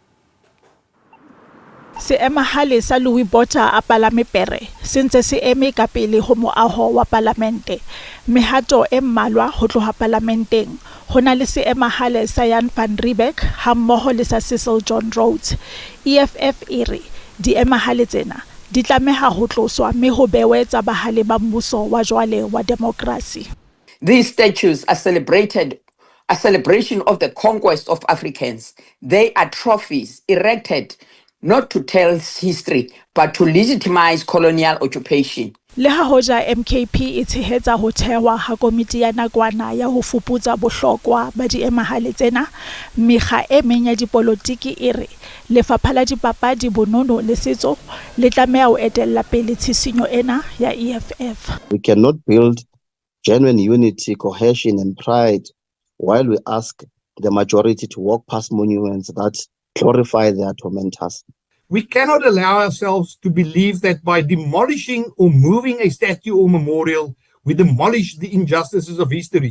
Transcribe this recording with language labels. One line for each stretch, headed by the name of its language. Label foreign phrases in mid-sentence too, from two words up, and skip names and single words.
Southern Sotho: Seemahale sa Louis Botha a Palamepere sentse se eme ka pele ho moaho wa palamente. Mehato e mmalwa ho tloha parlamenteng ho na le seemahale sa Jan van Riebeeck ha mmoho le sa Cecil John Rhodes. EFF e re diemahale tsena di tlameha ho tloswa mme ho bewe tsa bahale ba mmuso wa jwale wa democracy.
English: These statues are a celebration of the conquest of Africans. They are trophies erected not to tell history, but to legitimize colonial occupation.
Southern Sotho: Le ha hoja MKP e tshehetsa ho thewa ha komiti ya nakwana ya ho fuputsa bohlokwa ba diemahale tsena, mekga e meng ya dipolotiki e re lefapha la dipapadi, bonono le setso le tlameha ho etella pele tshisinyo ena ya EFF.
English: We cannot build genuine unity, cohesion and pride while we ask the majority to walk past monuments that glorify their tormentors. We cannot allow ourselves to believe that by demolishing or moving a statue or memorial, we demolish the injustices of history.